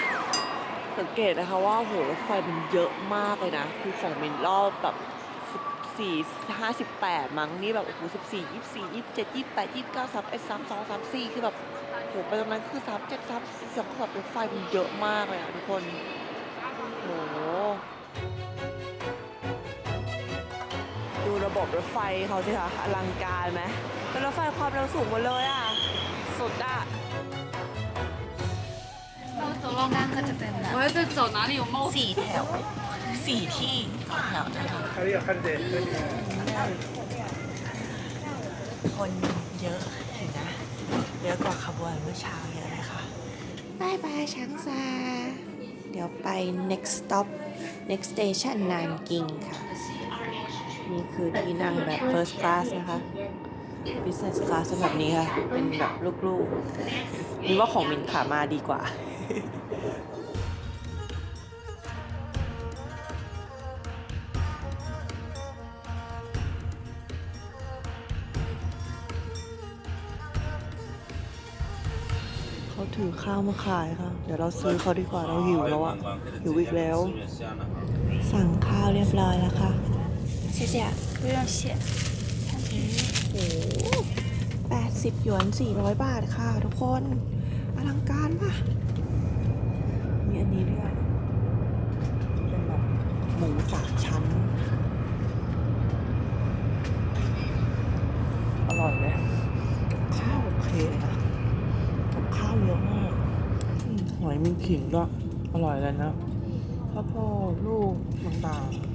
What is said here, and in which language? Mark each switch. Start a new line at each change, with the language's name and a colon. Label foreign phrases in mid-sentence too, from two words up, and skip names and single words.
Thai: สังเกตนะคะว่าโหรถไฟมันเยอะมากเลยนะ คือของมินรอบแบบ14 58มั้งนี่แบบโอ้โห14 24 27 28 29 31 32 34คือแบบโหไปตรงนั้นคือ37 34คือแบบรถไฟมันเยอะมากเลยอะทุกคนโหดูระบบรถไฟเขาสิคะอลังการไหมเป็นรถไฟความเร็วสูงหมดเลยอ่ะสุดอ่ะ
Chinese: 走廊单个这边的。我要在走哪里有猫？
Thai: 4 แถว 4 ที่แถวนะคะ คนเยอะเห็นนะเยอะกว่าขบวนเมื่อเช้าเยอะเลยค่ะบายบายช้างซาเดี๋ยวไป
English: next stop next station
Thai: นานกิงค่ะ นี่คือที่นั่งแบบ
English: first class
Thai: นะคะ
English: business class
Thai: เป็นแบบนี้ค่ะ เป็นแบบลูกๆนี่ว่าของมินขามาดีกว่า เขาถือข้าวมาขายค่ะ เดี๋ยวเราซื้อเขาดีกว่าเราหิว แล้วอะหิวอีกแล้ว สั่งข้าวเรียบร้อยแล้วค่ะ
Chinese: 谢谢不用谢
Thai: โอ้โห80 หยวน 400 บาทค่ะทุกคนอลังการป่ะ มีอันนี้ด้วยเป็นแบบหมู3 ชั้น อร่อยไหมข้าวโอเคเลยนะกับข้าวเยอะมากหอยมีขิงด้วยอร่อยเลยนะข้าวโพดลูกต่าง